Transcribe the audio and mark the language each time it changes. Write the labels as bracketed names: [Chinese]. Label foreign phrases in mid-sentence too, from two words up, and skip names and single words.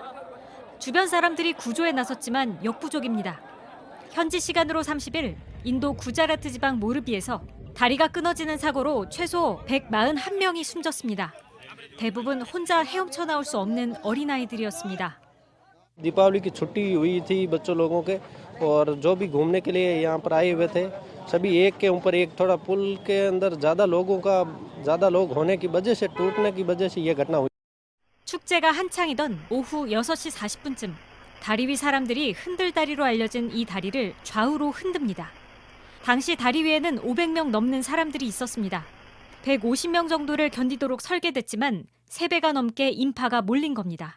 [Korean] 주변 사람들이 구조에 나섰지만 역부족입니다. 현지 시간으로 30일 인도 구자라트 지방 모르비에서 다리가 끊어지는 사고로 최소 141명이 숨졌습니다. 대부분 혼자 헤엄쳐 나올 수 없는 어린아이들이었습니다. [Hindi] दीपावली की छुट्टी हुई थी बच्चों लोगों के और जो भी घूमने के लिए यहाँ पर आए हुए थे सभी एक के ऊपर एक थोड़ा पुल के अंदर ज़्यादा लोग होने की वजह से टूटने की वजह से ये घटना हुई। [Korean] 축제가 한창이던 오후 6시 40분쯤 다리 위 사람들이 흔들다리로 알려진 이 다리를 좌우로 흔듭니다. 당시 다리 위에는 500명 넘는 사람들이 있었습니다. 150명 정도를 견디도록 설계됐지만 3배가 넘게 인파가 몰린 겁니다.